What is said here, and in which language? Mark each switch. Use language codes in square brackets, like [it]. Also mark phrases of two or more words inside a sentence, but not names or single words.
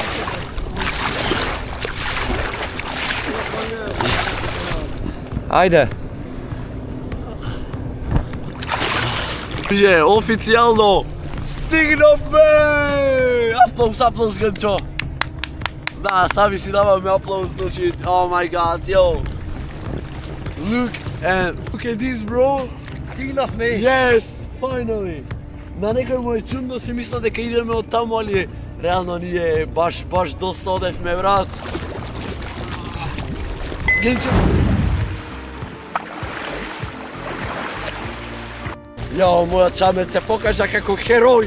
[mk] Ајде. Е, официјално стигнавме! Аплаус, Генчо. Да, сами си даваме аплаус, значи, [en] oh my god, yo. Look at this, bro. [mk] Стигнавме. [en] Yes, finally. [mk] На некој му е чудно, си мисля дека идеме од таму, али реално ние баш доста одевме, брат. Генчо. Јо, мојот чамец се покажа како херој.